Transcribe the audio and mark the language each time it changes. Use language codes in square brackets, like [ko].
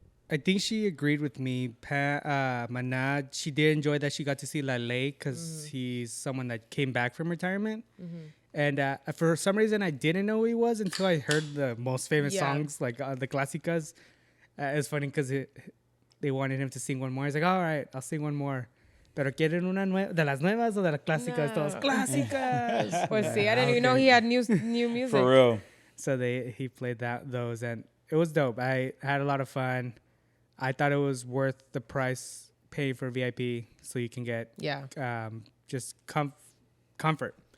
[en] I think she agreed with me. Mana, she did enjoy that she got to see Lale because he's someone that came back from retirement. And for some reason, I didn't know who he was until I heard the most famous songs, like the clásicas. It's funny because they wanted him to sing one more. He's like, all right, I'll sing one more. [es] Pero quieren una de las nuevas o de las clásicas? Todas clásicas. Pues sí, [en] I didn't even know he had new music. For real. So he played those, and it was dope. I had a lot of fun. I thought it was worth the price paid for VIP, so you can get just comfort.